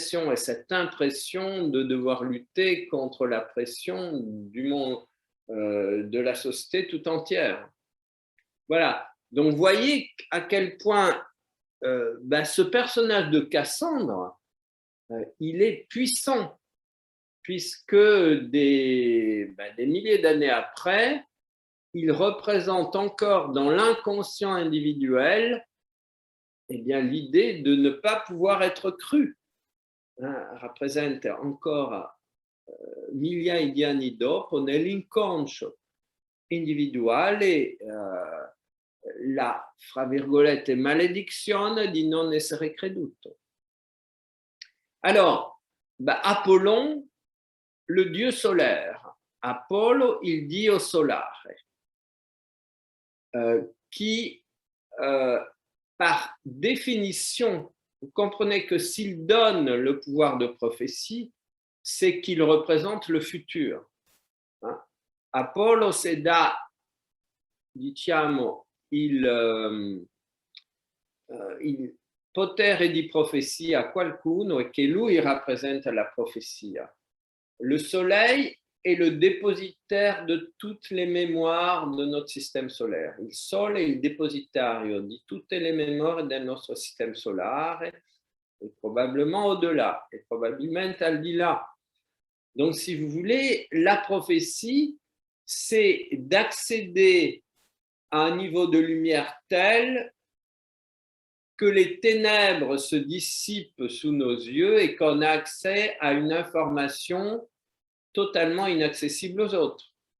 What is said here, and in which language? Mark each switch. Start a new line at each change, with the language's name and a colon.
French: et cette impression de devoir lutter contre la pression du monde, de la société tout entière. Voilà, donc voyez à quel point ce personnage de Cassandre, il est puissant, puisque des milliers d'années après, il représente encore dans l'inconscient individuel l'idée de ne pas pouvoir être cru.
Italian: Rappresenta ancora migliaia di anni dopo nell'inconscio individuale la, fra virgolette, malédiction di non essere creduto.
French: Alors, Apollon, le dieu solaire,
Italian: Apollo, il dio solare,
French: qui, par définition, vous comprenez que s'il donne le pouvoir de prophétie, c'est qu'il représente le futur.
Italian: Apollo se dà, diciamo, il potere di profezia a qualcuno e che lui rappresenta la profezia.
French: Le soleil est le dépositaire de toutes les mémoires de notre système solaire.
Italian: Il Sole è il depositario di tutte le memorie del nostro sistema solare
French: et probablement au-delà,
Italian: et probablement al di là.
French: Donc, si vous voulez, la prophétie, c'est d'accéder à un niveau de lumière tel que les ténèbres se dissipent sous nos yeux et qu'on a accès à une information totalement inaccessible aux autres.